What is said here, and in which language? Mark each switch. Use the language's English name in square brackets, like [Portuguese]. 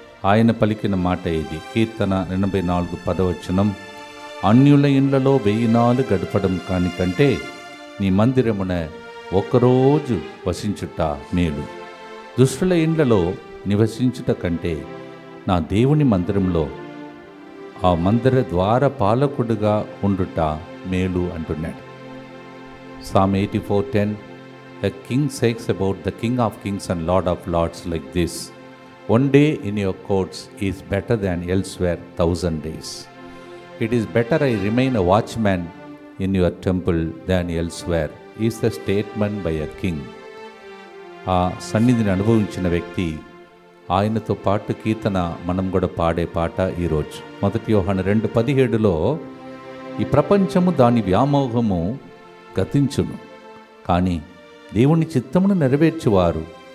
[Telugu] ఆయన పలికిన మాట ఇది. కీర్తన 84:10 అన్యుల ఇండ్లలో 1000 నాలు గడపడం కాని కంటే నీ మందిరమున ఒక్కరోజు వసించుట మేలు. దుష్టుల ఇండ్లలో నివసించుట కంటే నా దేవుని మందిరంలో ఆ మందిర ద్వార పాలకుడుగా ఉండుట మేలు అంటున్నాడు. [English] Psalm 84:10 A king says about the King of Kings and Lord of Lords like this: One day in your courts is better than elsewhere 1,000 days. It is better I remain a watchman in your temple than elsewhere, is the statement by a king. [Telugu] ఆ సన్నిధిని అనుభవించిన వ్యక్తి, ఆయనతో పాటు కీర్తన మనం కూడా పాడే పాట ఈరోజు. 1 యోహాను 2:17 ఈ ప్రపంచము దాని వ్యామోహము గతించును, కానీ దేవుని చిత్తమును నెరవేర్చువారు